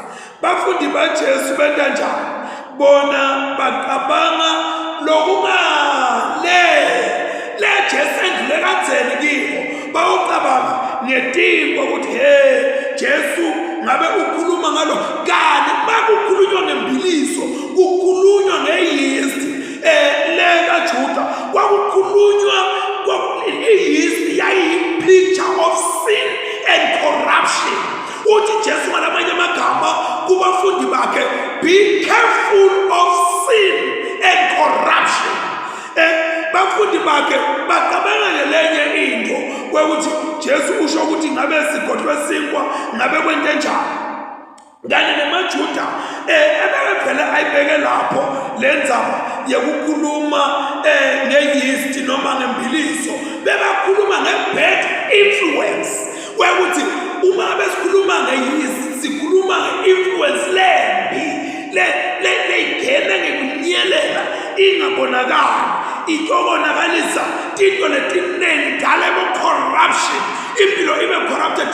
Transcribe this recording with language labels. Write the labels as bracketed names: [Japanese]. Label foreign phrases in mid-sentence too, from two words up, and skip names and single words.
[Swati] Bafundi baJesu benta njani? Bona baqabanga lokungale le Jesu endlule kadzeni kibo, bawucabanga ngetimbo ukuthi Jesu ngabe ukhuluma ngalo kani bakukhulunywa ngembiliso, kukhulunywa ngeyeast le kaJuda, kwakukhulunywa iyeast yayi- [English] picture of sin and corruption. [Swati] Uthi Jesu ngalamanye amagama kubafundi bakhe, [English] be careful of sin and corruption. [Swati] Bafundi bakhe bacabanga ngelenye into kwekuthi Jesu usho ukuthi ngabe sigodlwe sinkwa, ngabe kwente njani. Kanye nemaJuda ebevele ayibeke lapho lendzaba yekukhuluma ngeyeast noma ngembiliso, bebakhuluma nge- [English] bad influence, [Swati] kwekuthi uma besikhuluma ngeyeast sikhuluma nge-influence lembi leyingena ngekunyelela ingabonakali, itokonakalisa tinto letiningi dala ebo-corruption, impilo ibe corrupted.